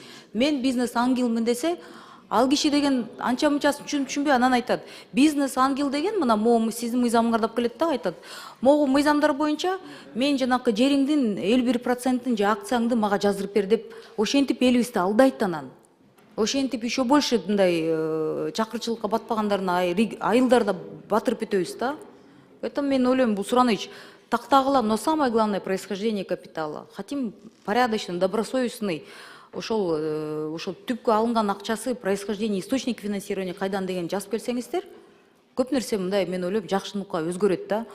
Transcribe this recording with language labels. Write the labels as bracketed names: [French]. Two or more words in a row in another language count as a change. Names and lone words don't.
[Kyrgyz] Мен бизнес ангелмин десе, ал киши деген анча мынчасын түшүнбөй, анан айтат, бизнес ангел деген мына могу сиздин мыйзамыңарда келет да, айтат. Могу мыйзамдар боюнча мен жанакы жериңдин 51%-ын же акцияңды мага жаздырып бер деп, ошентип элибизди алдайт анан. Ошентип [Russian] еще больше [Kyrgyz] мындай чакырчылыкка батпагандарын айылдарда батырып өтөбүз да. Поэтому мен ойлойм, бул сураныч тактагыла, [Russian] но самое главное происхождение капитала. Хотим порядочный, добросовестный. [Kyrgyz] Ошол түпкө алынган акчасы, [Russian] происхождение, источник финансирования [Kyrgyz] кайдан деген жазып келсеңиздер, көп нерсе мындай мен ойлойм жакшылыкка өзгөрөт да.